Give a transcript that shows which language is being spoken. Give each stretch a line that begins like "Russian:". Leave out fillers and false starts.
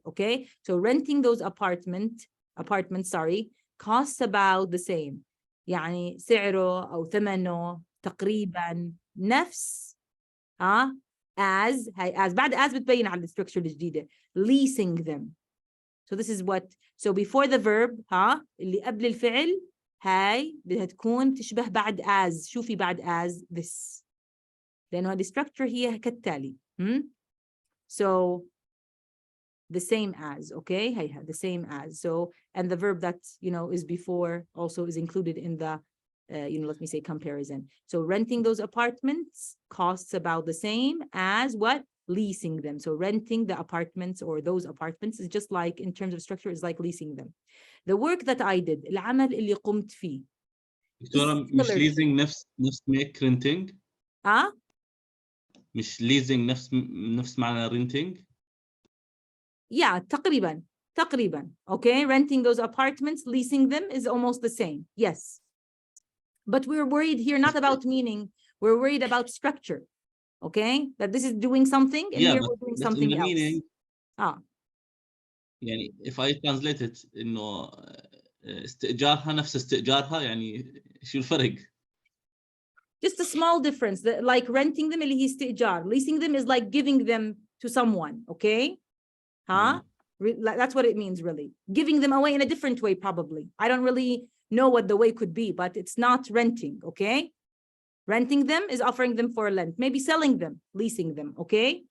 English: Okay, so renting those apartments, costs about the same.
Arabic: يعني سعره أو ثمنه تقريبا نفس as بعد as بتبين على الstructure الجديدة.
English: Leasing them. So this is what, so before the verb
Arabic: اللي قبل الفعل هاي بدها تكون تشبه بعد
English: as.
Arabic: شوفي بعد as this, لأنه هذه structure هي كالتالي.
English: So the same as, okay, هيها the same as. So and the verb that, you know, is before also is included in the you know, let me say comparison. So renting those apartments costs about the same as what? Leasing them. So renting the apartments or those apartments is just like, in terms of structure, is like leasing them. The work that I did,
Arabic: العمل اللي قمت فيه. دكتورة مش leasing نفس make renting؟ مش leasing نفس معنى renting؟
English: Yeah, تقريبا. Okay, renting those apartments, leasing them is almost the same. Yes. But we're worried here not about meaning, we're worried about structure. Okay, that this is doing something and here we're doing but in something the else. meaning, Ah,
Arabic: يعني
English: if I translate it
Arabic: إنه استئجارها نفس استئجارها يعني شو الفرق؟
English: just a small difference. Like renting them
Arabic: اللي هي استئجار.
English: Leasing them is like giving them to someone. Okay, huh? That's what it means, really. Giving them away in a different way, probably. I don't really know what the way could be, but it's not renting. Okay, renting them is offering them for rent. Maybe selling them, leasing them. Okay.